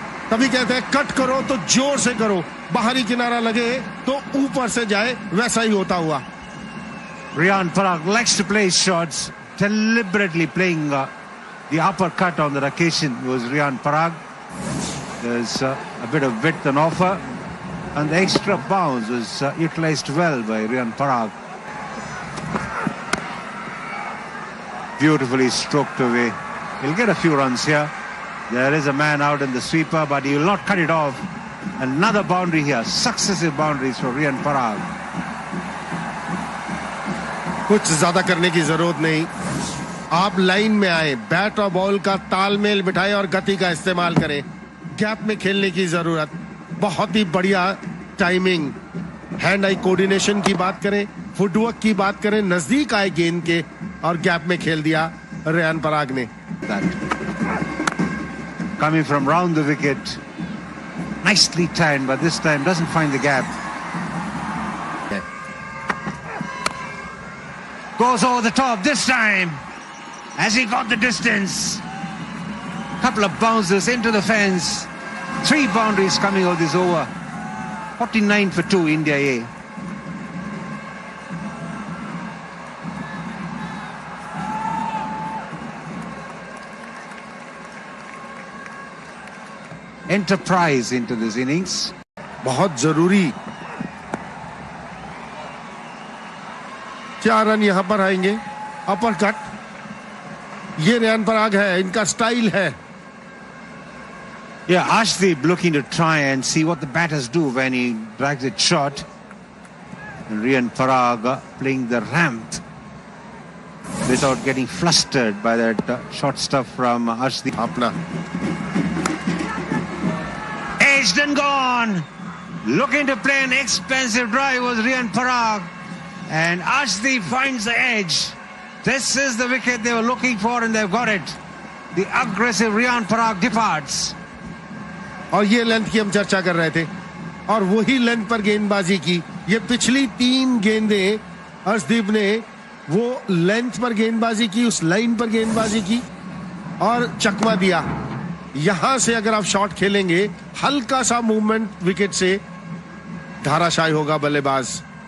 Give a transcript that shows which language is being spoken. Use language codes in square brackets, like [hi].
[hi] तभी कहते हैं कट करो तो जोर से करो, बाहरी किनारा लगे तो ऊपर से जाए. वैसा ही होता हुआ. [en] Riyan Parag likes to play shots, deliberately playing the uppercut on that occasion was Riyan Parag. There's a bit of width on offer, and the extra bounce was utilized well by Riyan Parag. Beautifully stroked away. He'll get a few runs here. There is a man out in the sweeper, but he will not cut it off. Another boundary here. Successive boundaries for Riyan Parag. [hi] कुछ ज्यादा करने की जरूरत नहीं. आप line में आए, bat और बॉल का तालमेल बिठाएं और गति का इस्तेमाल करें. गैप में खेलने की जरूरत. बहुत ही बढ़िया टाइमिंग. हैंड आई कोऑर्डिनेशन की बात करें, फुटवर्क की बात करें, नजदीक आए गेंद के और गैप में खेल दिया रियान पराग ने. [en] Coming from round the wicket, nicely timed, but this time doesn't find the gap. Goes over the top this time, as he got the distance. Couple of bounces into the fence. 3 boundaries coming out this over. 49 for 2, India A. enterprise into this innings. [hi] बहुत जरूरी 4 run यहां पर आएंगे। Upper cut, ये रियान पराग है, इनका style है। [en] Yeah, Arshdeep looking to try and see what the batters do when he drags it short. And Riyan Parag playing the ramp without getting flustered by that short stuff from Arshdeep. [hi] अपना [en] Edged and gone. Looking to play an expensive drive was Riyan Parag. And Arshdeep finds the edge. This is the wicket they were looking for and they've got it. The aggressive Riyan Parag departs. [hi] और ये length की हम चर्चा कर रहे थे और वही लेंथ पर गेंदबाजी की। ये पिछली 3 गेंदें अर्शदीप ने वो लेंथ पर गेंदबाजी की, उस लाइन पर गेंदबाजी की और चकमा दिया। यहां से अगर आप शॉट खेलेंगे, हल्का सा मूवमेंट विकेट से धाराशायी होगा बल्लेबाज।